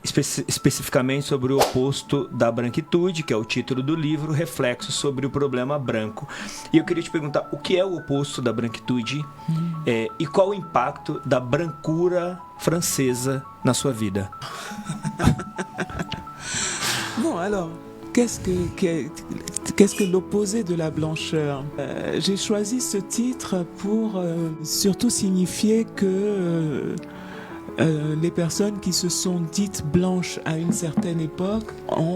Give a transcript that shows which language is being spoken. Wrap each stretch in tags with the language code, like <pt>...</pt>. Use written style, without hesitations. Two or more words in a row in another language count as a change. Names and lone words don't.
<pt>especificamente sobre o oposto da branquitude, que é o título do livro, reflexo sobre o problema branco. E eu queria te perguntar, o que é o oposto da branquitude e qual o impacto da brancura francesa na sua vida?</pt> <fr>Bon, alors, qu'est-ce que l'opposé de la blancheur? J'ai choisi ce titre pour surtout signifier que les personnes qui se sont dites blanches à une certaine époque ont</fr>